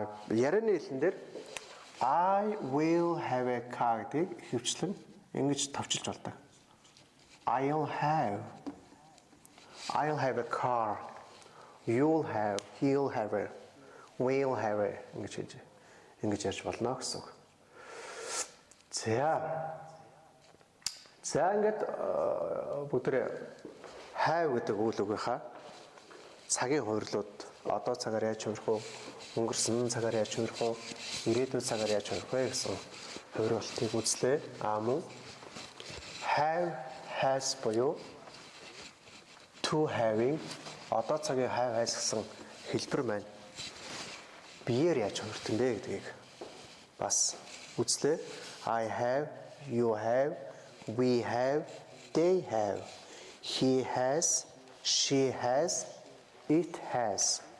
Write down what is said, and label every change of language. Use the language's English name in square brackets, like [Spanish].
[Mongolian] Ярианы хэлэн дээр [English] I will have a car [Mongolian] гэдэг хөвчлэн ингэж товчилж болдог. [English] I'll have a car. [Mongolian] You'll have, he'll have a, we'll have a ингэж ярьж болно гэсэн үг. За ингээд бүгдээ have гэдэг үйл үгийнхаа цагийн хувирлууд одоо цагаар яаж хувирах вэ? Өнгөрсөн цагаар яаж хувирах вэ? Ирээдүйн цагаар яаж хувирах вэ гэсэн хувирлтыг үзлээ. Мөн have, has буюу to having одоо цагийн have, has гэсэн хэлбэр маань биеэр яаж хувирт юм бэ гэдгийг бас үзлээ. [English] I have, you have, we have, they have, he has, she has, it has.